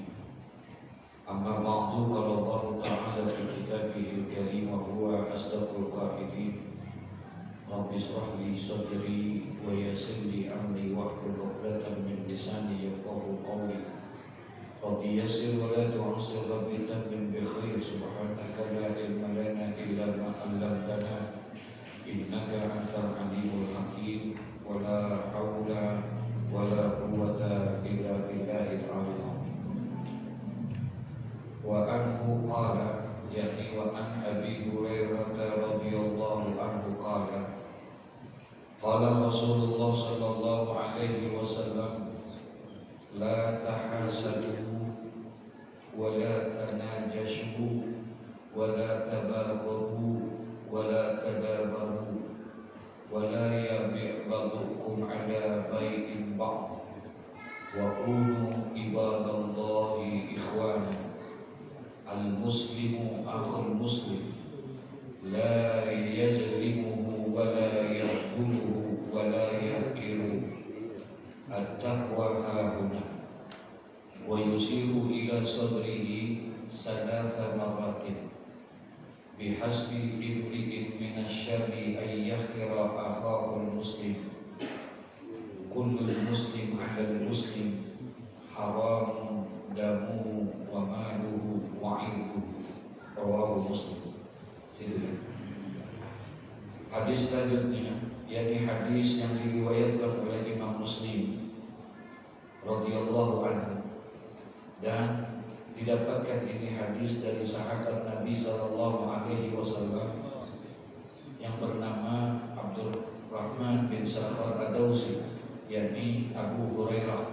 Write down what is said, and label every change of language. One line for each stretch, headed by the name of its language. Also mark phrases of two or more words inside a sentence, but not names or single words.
Arabic: أما بعد، قال الله تعالى في كتابه الكريم وهو أصدق القائلين. رب اشرح لي صدري ويسر لي أمري واحلل عقدة من لساني يفقهوا قولي. رب يسر ولا تعسر، رب تمم بالخير. سبحانك لا علم لنا إلا ما علمتنا إنك أنت العليم الحكيم. ولا حول ولا قوة إلا بالله العلي العظيم. وعنه قال، يعني وعن أبي هريرة رضي الله عنه قال قال رسول الله صلى الله عليه وسلم لا تحاسدوا ولا تناجشوا ولا تباغضوا ولا تدابروا ولا يبع بعضكم على بيع بعض وكونوا عباد الله إخوانا. المسلم أخو المسلم لا يظلمه ولا يخذله ولا يحقره. التقوى هاهنا ويشير إلى صدره ثلاث مرات بحسب امرئ من الشر أن يحقر أخاه المسلم. كل المسلم على المسلم حرام دمه وماله وعرضه. رواه مسلم.
Indonesian: Hadis selanjutnya, yakni hadis yang diriwayatkan oleh Imam Muslim
Arabic: رضي الله عنه,
Indonesian: dan didapatkan ini hadis dari sahabat Nabi
Arabic: صلى الله عليه وسلم
Indonesian: yang bernama Abdurrahman bin Sakhar Ad-Dawsi, yakni Abu Hurairah.